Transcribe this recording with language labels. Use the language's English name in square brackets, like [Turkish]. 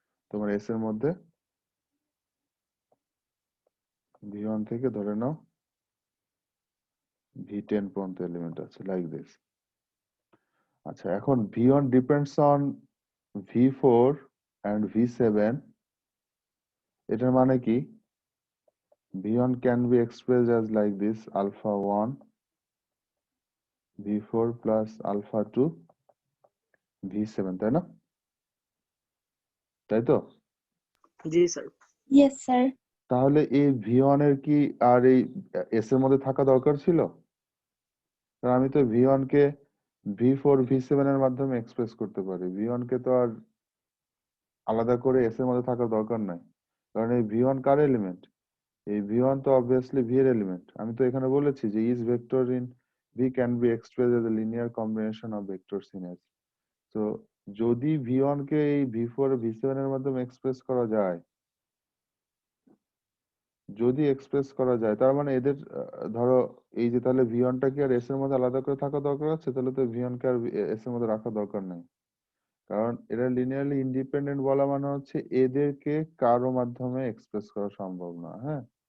[Bangla] তোমার S এর মধ্যে V1 থেকে ধরে নাও V10 পর্যন্ত এলিমেন্ট আছে লাইক দিস। আচ্ছা, এখন V1 [English] depends on V4 and V7, [Bangla] এটার মানে কি? [English] V1 can be expressed as like this alpha 1 V4 plus alpha 2 V7, [Bangla] তাই না? তাই তো? জি স্যার। [English] Yes sir. [Bangla] তাহলে এই V1 এর কি আর এই S এর মধ্যে থাকা দরকার ছিল? কারণ আমি তো V1 কে V4 V7 এর মাধ্যমে এক্সপ্রেস করতে পারি। V1 কে তো আর আলাদা করে S এর মধ্যে থাকার দরকার নাই। কারণ এই V1 কার এলিমেন্ট? এই V1 তো obviously V এর এলিমেন্ট। আমি তো এখানে বলেছি যে [English] each vector in V can be expressed as a linear combination of vectors in S. [Bangla] তো যদি V1 কে এই V4 V7 এর মাধ্যমে এক্সপ্রেস করা যায়, যদি এক্সপ্রেস করা যায়, তার মানে এদের ধরো এই যে তাহলে V1 টা কি আর S এর মধ্যে আলাদা করে থাকা দরকার আছে? তাহলে তো V1 কে আর S এর মধ্যে রাখা দরকার নেই। কারণ এরা লিনিয়ারলি ইন্ডিপেন্ডেন্ট বলা মানে হচ্ছে এদেরকে কারো মাধ্যমে এক্সপ্রেস করা সম্ভব না, হ্যাঁ?